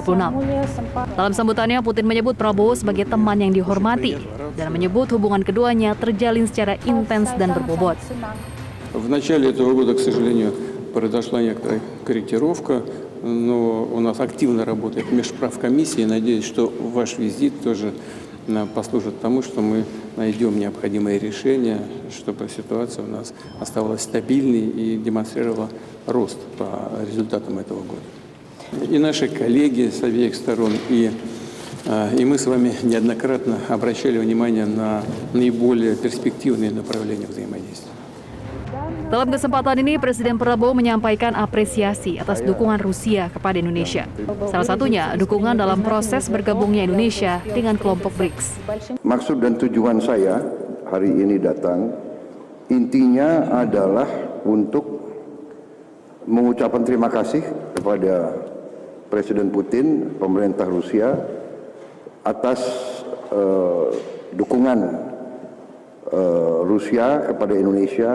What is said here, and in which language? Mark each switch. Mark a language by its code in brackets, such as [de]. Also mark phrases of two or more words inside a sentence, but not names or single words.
[id] Dalam sambutannya, Putin menyebut Prabowo sebagai teman yang dihormati dan menyebut hubungan keduanya terjalin secara intens dan berbobot. [ru] В начале этого года, к сожалению, произошла некоторая корректировка, но у нас активно работает межправкомиссия. Надеюсь, что ваш визит тоже послужит тому, что мы найдем необходимые решения, чтобы ситуация у нас оставалась стабильной и демонстрировала рост по результатам этого года. И наши коллеги с обеих сторон, и мы с вами неоднократно обращали внимание на наиболее перспективные направления взаимодействия. [id] Dalam kesempatan ini, Presiden Prabowo menyampaikan apresiasi atas dukungan Rusia kepada Indonesia. Salah satunya, dukungan dalam proses bergabungnya Indonesia dengan kelompok BRICS. Maksud dan tujuan saya hari ini datang, intinya adalah untuk mengucapkan terima kasih kepada Presiden Putin, pemerintah Rusia, atas dukungan Rusia kepada Indonesia.